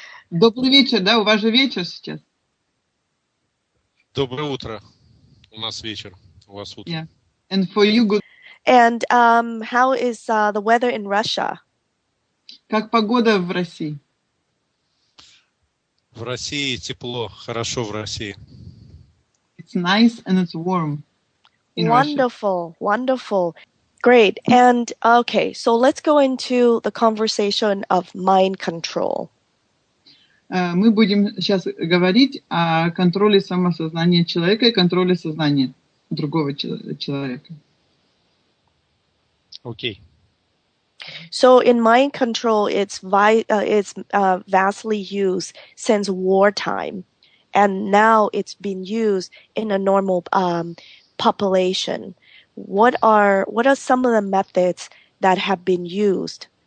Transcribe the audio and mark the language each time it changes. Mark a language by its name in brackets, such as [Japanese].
[Russian] Добрый вечер, да? У вас же вечер сейчас. Доброе утро. У нас вечер. У вас утро. [English] Yeah. And for you, good. And how is the weather in Russia? [Russian] Как погода в России? В России тепло, хорошо в России. [English] It's nice and it's warm in Wonderful, Russia. wonderful. Great. And okay, so let's go into the conversation of mind control. [Russian] Мы будем сейчас говорить о контроле самосознания человека и контроле сознания другого человека. Окей. [English] So in mind control, it's vastly used since wartime, and now it's been used in a normal population. What are some of the methods that have been used?